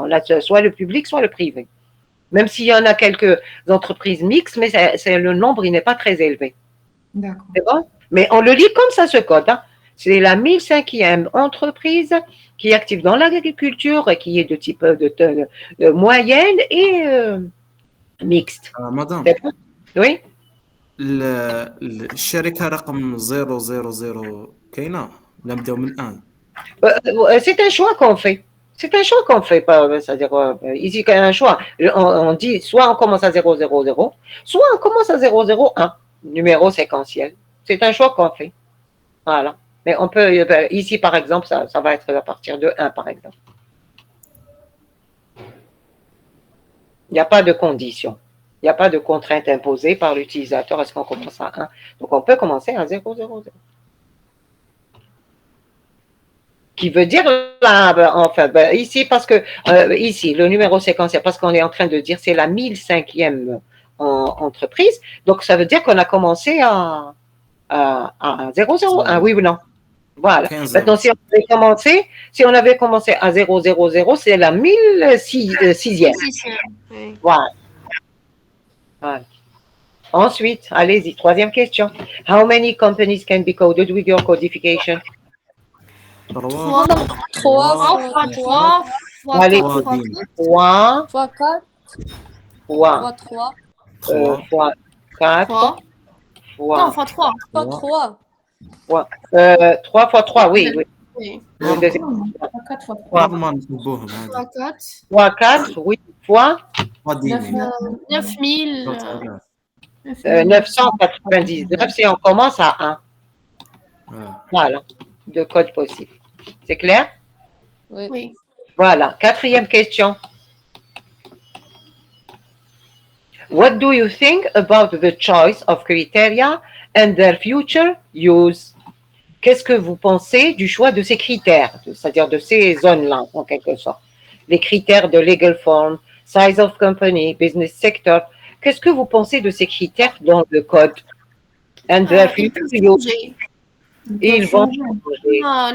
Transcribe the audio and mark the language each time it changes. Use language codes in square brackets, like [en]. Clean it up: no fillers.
[fr] On a soit le public, soit le privé. Même s'il y en a quelques entreprises mixtes, mais le nombre, il n'est pas très élevé. D'accord. C'est bon? Mais on le lit comme ça, ce code, hein. C'est la 1005e entreprise qui est active dans l'agriculture, qui est de type de moyenne et mixte. [ar] مدام [fr] Oui? [ar] الشركة رقم 000 كاينة ولا نبداو من الآن؟ [fr] C'est un choix qu'on fait. C'est un choix qu'on fait. C'est-à-dire, ici, quand il y a un choix, on dit soit on commence à 000, soit on commence à 001, numéro séquentiel. C'est un choix qu'on fait. Voilà. Mais on peut, ici, par exemple, ça va être à partir de 1, par exemple. Il n'y a pas de condition. Il n'y a pas de contrainte imposée par l'utilisateur. Est-ce qu'on commence à 1? Donc, on peut commencer à 000. Qui veut dire, là, enfin, ici, parce que, ici, le numéro séquentiel, parce qu'on est en train de dire, c'est la 1005e entreprise. Donc, ça veut dire qu'on a commencé à 001, oui ou non? Voilà. 15. Maintenant, si on avait commencé à 000, c'est la 1006e. Oui. Voilà. Ensuite, allez-y, troisième question. [en] How many companies can be coded with your codification? [fr] 3 3 Allez, 3 3 fois 4 fois 3 fois 4 3. Non, fois fois 3. fois 3 3 fois 3, oui. Oui. Le deuxième. 4 fois 3. [ar] نورمال نحبوهم هذا [fr] Fois 4. Fois 4, oui, fois [ar] 3 ديني [fr] 9000. 999 si on commence à 1. Voilà, deux codes possibles. C'est clair? Oui. Voilà, quatrième question. [en] What do you think about the choice of criteria and their future use? [fr] Qu'est-ce que vous pensez du choix de ces critères, c'est-à-dire de ces zones-là, en quelque sorte? Les critères de [en] legal form, size of company, business sector. [fr] Qu'est-ce que vous pensez de ces critères dans le code? [en] And their future use? [fr] Ils vont changer.